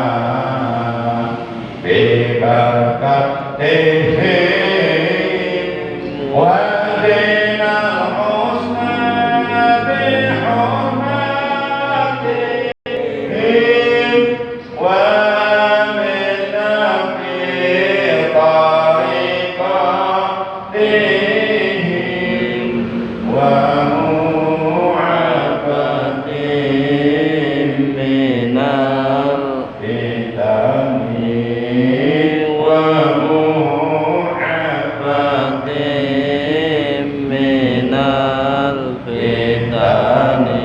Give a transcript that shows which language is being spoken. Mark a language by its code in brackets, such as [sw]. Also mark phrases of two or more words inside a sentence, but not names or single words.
[ar] ببركته ودين الحسنى بحرمته ومنا في طريقتهم و معافاة من الفتن ومعافاة من الفتن.